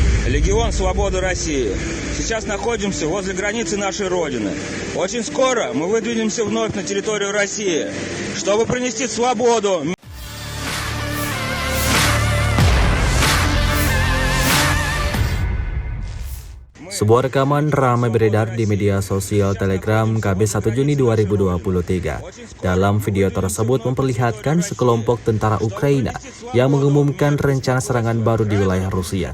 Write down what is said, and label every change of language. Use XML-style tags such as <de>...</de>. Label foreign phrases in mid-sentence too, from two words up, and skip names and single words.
<ru>Легион Свободы России. Сейчас находимся возле границы нашей Родины. Очень скоро мы выдвинемся вновь на территорию России, чтобы принести свободу.</ru> <id>Sebuah rekaman ramai beredar di media sosial Telegram Kamis 1 Juni 2023. Dalam video tersebut memperlihatkan sekelompok tentara Ukraina yang mengumumkan rencana serangan baru di wilayah Rusia.</id>